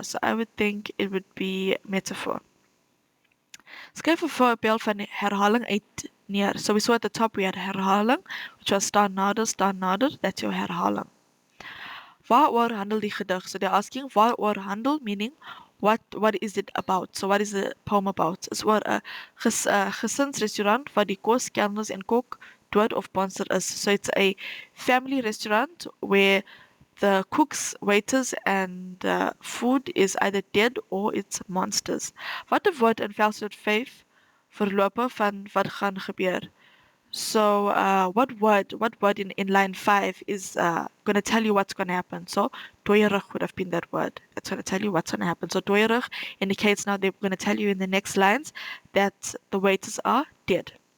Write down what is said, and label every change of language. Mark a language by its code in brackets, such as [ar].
[en] So I would think it would be metaphor. [af] Skryf 'n voorbeeld van herhaling uit neer. [en] So we saw at the top we had herhaling, which was staan nader, that's your herhaling. [af] Waaroor handel die gedig? [en] So they're asking waaroor handel, meaning what is it about? So what is the poem about? [af] It's oor 'n gesinsrestaurant waar die kos, kernels en kok dood of bonser is. [en] So it's a family restaurant where the cooks, waiters and food is either dead or it's monsters. [af] Wat 'n woord in verswoord 5 verlope van wat gaan gebeur? [en] So what word in line 5 is going to tell you what's going to happen? So toyerig would have been that word. That's going to tell you what's going to happen. So toyerig indicates now they're going to tell you in the next lines that the waiters are dead.